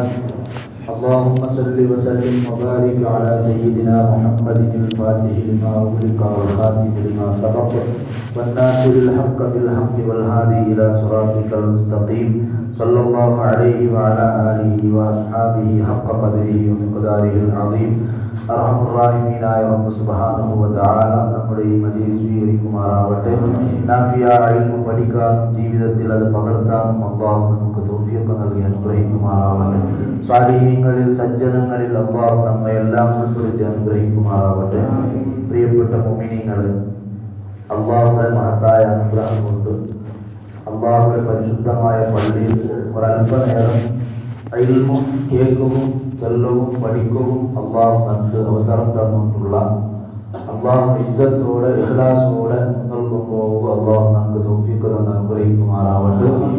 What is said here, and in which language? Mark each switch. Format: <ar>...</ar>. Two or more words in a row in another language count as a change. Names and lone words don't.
<ar>اللهم صل وسلم وبارك على سيدنا محمد الفاتح لما أغلق والخاتم لما سبق والناصر الحق بالحق والهادي إلى صراطك المستقيم. صلى الله عليه وعلى آله وأصحابه حق قدره ومقداره العظيم. أرحم الراحمين يا رب سبحانه وتعالى</ar> <ml>നമ്മുടെ ഈ മജ്‌ലിസ് സ്വീകരിക്കുമാറാവട്ടെ. നാഫിയായ ഇൽമു പഠിക്കാനും ജീവിതത്തിൽ അത് പകർത്താനും അല്ലാഹു നമുക്ക് തൗഫീഖ് നൽകി അനുഗ്രഹിക്കുമാറാവട്ടെ. സ്വാലിഹീങ്ങളിൽ സജ്ജനങ്ങളിൽ അല്ലാഹു നമ്മെ എല്ലാം ഉൾപ്പെടുത്തി അനുഗ്രഹിക്കുമാറാവട്ടെ. പ്രിയപ്പെട്ട മുഅ്മിനീങ്ങളെ, അല്ലാഹുവിന്റെ മഹത്തായ അനുഗ്രഹം കൊണ്ട് അല്ലാഹുവിന്റെ പരിശുദ്ധമായ പള്ളിയിൽ ഒരല്പനേരം ഇൽമും കേൾക്കുകയും ചൊല്ലവും പഠിക്കുകയും അല്ലാഹു നമുക്ക് അവസരം തന്നിട്ടുള്ള അല്ലാഹു ഇസ്സത്തോടെ ഇഖ്ലാസോടെ മുന്നോട്ട് പോകുക അല്ലാഹു നമുക്ക് തൗഫീഖ് തന്ന് അനുഗ്രഹിക്കുമാറാവട്ടെ.</ml>